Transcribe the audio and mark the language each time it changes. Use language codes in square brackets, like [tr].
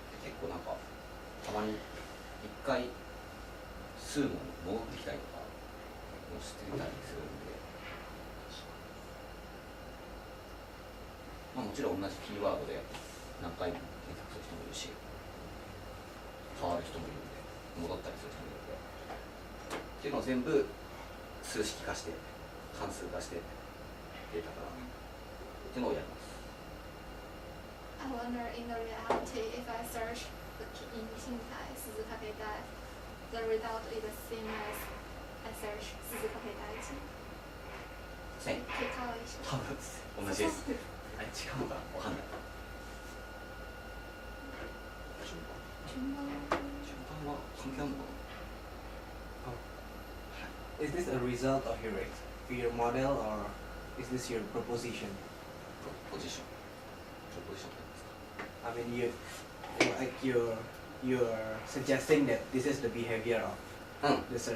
[ja] いうことです。結構なんかたまに一回数問戻ってきたりとかもしてたりするんで、もちろん同じキーワードで何回も検索する人もいるし、変わる人もいるんで、戻ったりする人もいるんで、っていうのを全部数式化して関数化してデータからっていうのをやります。 [en] I wonder in the reality if I search in 近代鈴掛台 the result is the same as I search 鈴掛台地。 [ja] ね、結果は一緒。多分同じです。あれ違うのかわかんない。順番は関係あるのかな。 [en] Is this a result of your model or is this your proposition? [ja] ポジションって [en] I mean you're suggesting that this is the behavior of [ja] 何ですか。